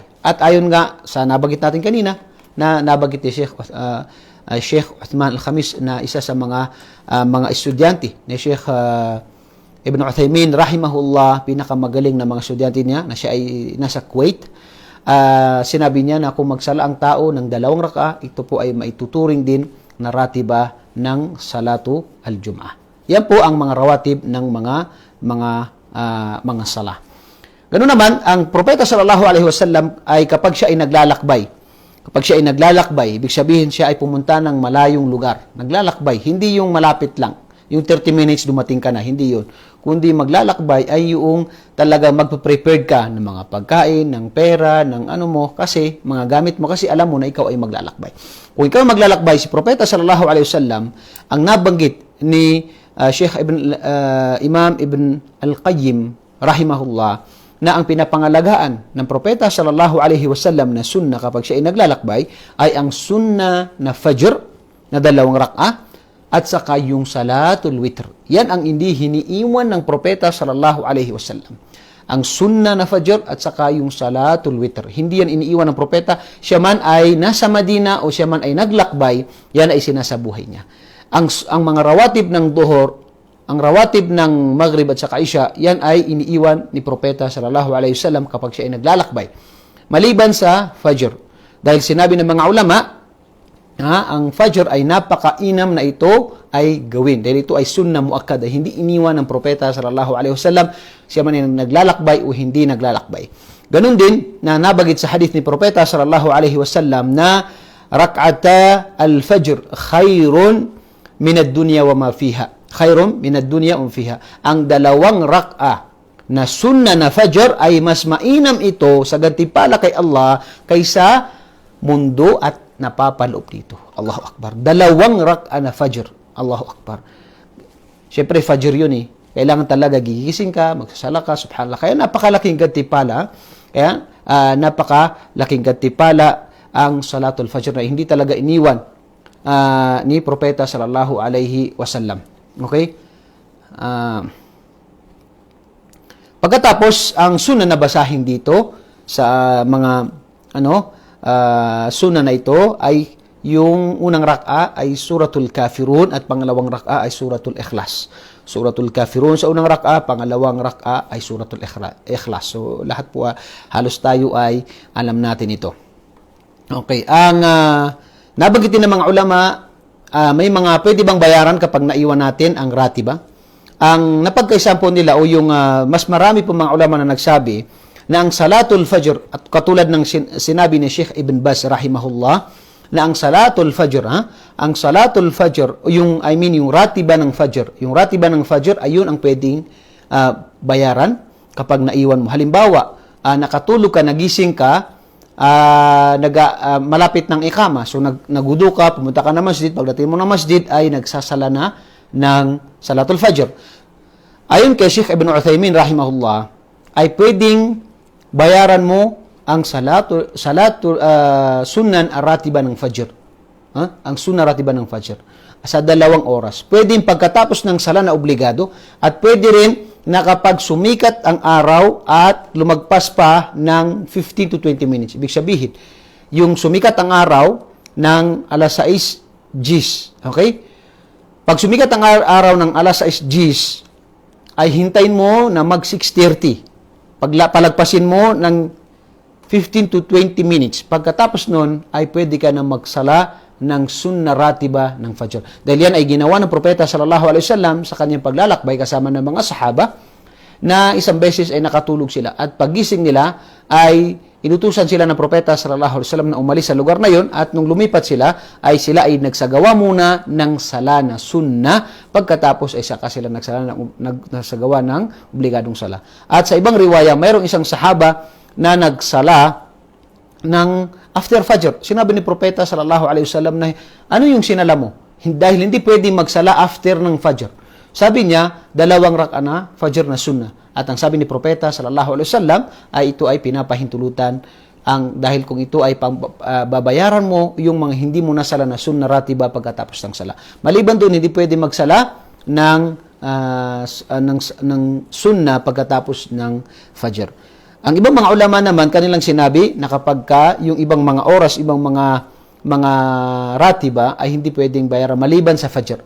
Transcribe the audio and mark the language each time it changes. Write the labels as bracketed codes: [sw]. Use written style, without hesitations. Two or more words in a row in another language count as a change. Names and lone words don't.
[tl] At ayon nga sa nabanggit natin kanina, na nabanggit ni Sheikh Uthman Al-Khamis na isa sa mga estudyante ni Sheikh Ibn Uthaymin rahimahullah, pinakamagaling na mga estudyante niya na siya ay nasa Kuwait. Sinabi niya na kung magsala ang tao ng 2 rak'a, ito po ay maituturing din na ratiba ng [ar] صلاة الجمعة. [tl] Yan po ang mga rawatib ng mga sala. Ganoon naman, ang propeta [ar] صلى الله عليه وسلم [tl] ay kapag siya ay naglalakbay, ibig sabihin siya ay pumunta ng malayong lugar. Naglalakbay, hindi yung malapit lang. Yung 30 minutes dumating ka na, hindi yun. Kundi maglalakbay ay yung talaga magpe-prepared ka ng mga pagkain, ng pera, ng ano mo, kasi mga gamit mo, kasi alam mo na ikaw ay maglalakbay. Kung ikaw maglalakbay, si propeta [ar] صلى الله عليه وسلم, [tl] ang nabanggit ni Imam Ibn Al-Qayyim rahimahullah, na ang pinapangalagaan ng propeta [ar] صلى الله عليه وسلم [tl] na sunnah kapag siya ay naglalakbay ay ang sunnah na fajr na 2 rak'a at saka yung [ar] صلاة الوتر. [tl] Yan ang hindi hiniiwan ng propeta [ar] صلى الله عليه وسلم. [tl] Ang sunnah na fajr at saka yung [ar] صلاة الوتر. [tl] Hindi yan iniiwan ng propeta. Siya man ay nasa Madina o siya man ay naglakbay, yan ay sinasabuhay niya. Ang mga rawatib ng duhur ang rawatib ng Maghrib at saka Isya, yan ay iniiwan ni Propeta [ar] صلى الله عليه وسلم [tl] kapag siya ay naglalakbay. Maliban sa Fajr. Dahil sinabi ng mga ulama, ang Fajr ay napakainam na ito ay gawin. Dahil ito ay [ar] سنة مؤكدة, [tl] ay hindi iniwan ng Propeta [ar] صلى الله عليه وسلم, [tl] siya man ay naglalakbay o hindi naglalakbay. Ganun din na nabagit sa hadith ni Propeta [ar] صلى الله عليه وسلم [tl] na [ar] ركعتا الفجر خير من الدنيا وما فيها. خير من الدنيا وما فيها. [tl] Ang dalawang rak'a na sunnah na fajr ay mas mainam ito sa gantimpala kay Allah kaysa mundo at napapaloob dito. [ar] الله أكبر. [tl] Dalawang rak'a na fajr. [ar] الله أكبر. [tl] Siyempre, fajr yun eh. Kailangan talaga gigising ka, magsasala ka, subhanallah. Kaya napakalaking gantimpala. Kaya napakalaking gantimpala ang [ar] صلاة الفجر [tl] na hindi talaga iniwan ni Propeta [ar] صلى الله عليه وسلم. [tl] Okay? Pagkatapos, ang sunnah na basahin dito sa mga sunnah na ito ay yung unang rak'a ay [ar] سورة الكافرون [tl] at pangalawang rak'a ay [ar] سورة الإخلاص. سورة الكافرون [tl] sa unang rak'a, pangalawang rak'a ay [ar] سورة الإخلاص. [tl] So lahat po halos tayo ay alam natin ito. Okay, ang nabanggitin ng mga ulama, may mga pwede bang bayaran kapag naiwan natin ang ratiba? Ang napagkaisahan po nila o yung mas marami po mga ulama na nagsabi na ang [ar] صلاة الفجر, [tl] at katulad ng sinabi ni Sheikh Ibn Baz rahimahullah, na ang [ar] صلاة الفجر, [tl] ang [ar] صلاة الفجر, [tl] yung ratiba ng fajr, yung ratiba ng fajr ay yun ang pwedeng bayaran kapag naiwan mo. Halimbawa, nakatulog ka, nagising ka, malapit ng ikama, so nagudo ka, pumunta ka na masjid, pagdating mo na masjid ay nagsasala na ng [ar] صلاة الفجر. [tl] Ayon kay Sheikh Ibn Uthaymin rahimahullah, ay pwedeng bayaran mo ang [ar] سنن راتبة [tl] ng fajr. Ang [ar] سنن راتبة [tl] ng fajr sa 2 oras. Pwedeng pagkatapos ng sala na obligado at pwede rin na kapag sumikat ang araw at lumagpas pa ng 15 to 20 minutes. Ibig sabihin, yung sumikat ang araw ng alas 6 Gs. Okay? Pag sumikat ang araw ng alas 6 Gs, ay hintayin mo na mag 6:30. Palagpasin mo ng 15 to 20 minutes. Pagkatapos nun, ay pwede ka na magsala ng [ar] سنة راتبة [tl] ng fajr. Dahil yan ay ginawa ng Propeta [ar] صلى الله عليه وسلم [tl] sa kanyang paglalakbay kasama ng mga sahaba na isang beses ay nakatulog sila. At paggising nila ay inutusan sila ng Propeta [ar] صلى الله عليه وسلم [tl] na umalis sa lugar na yon at nung lumipat sila ay nagsagawa muna ng sala na sunnah pagkatapos ay saka sila nagsagawa ng obligadong sala. At sa ibang riwaya, mayroong isang sahaba na nagsala ng after fajr. Sinabi ni Propeta [ar] صلى الله عليه وسلم [tl] na ano yung sinala mo? Dahil hindi pwedeng magsala after ng fajr. Sabi niya, 2 rak'a na fajr na sunnah. At ang sabi ni Propeta [ar] صلى الله عليه وسلم [tl] ay ito ay pinapahintulutan dahil kung ito ay babayaran mo yung mga hindi mo nasala na [ar] سنة راتبة [tl] pagkatapos ng sala. Maliban doon, hindi pwedeng magsala ng sunnah pagkatapos ng fajr. Ang ibang mga ulama naman, kanilang sinabi na kapag yung ibang mga oras, ibang mga ratiba ay hindi pwedeng bayaran maliban sa fajr.